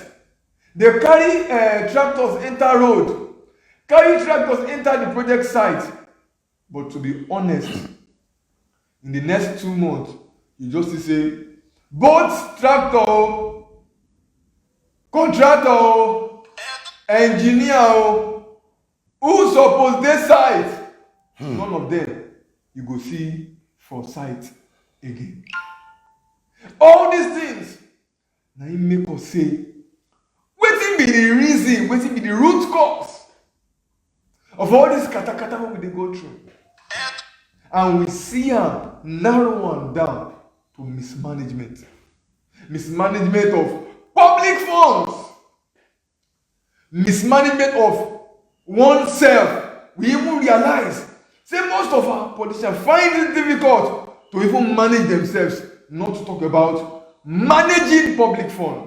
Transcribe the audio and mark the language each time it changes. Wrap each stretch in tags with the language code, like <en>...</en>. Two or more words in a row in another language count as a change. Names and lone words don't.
<pcm>They carry tractors enter road, carry tractors enter the project site, but to be honest, in the next 2 months you just see say both tractor, contractor, engineer, who suppose dey site, none of them you go see for site again. All these things na im make us say wetin be the reason, wetin be the root cause of all this katakata wey we dey go through, and we see am narrow am down to mismanagement of public funds, mismanagement of oneself. We even realize say most of our politicians find it difficult to even manage themselves, not to talk about managing public funds.</pcm>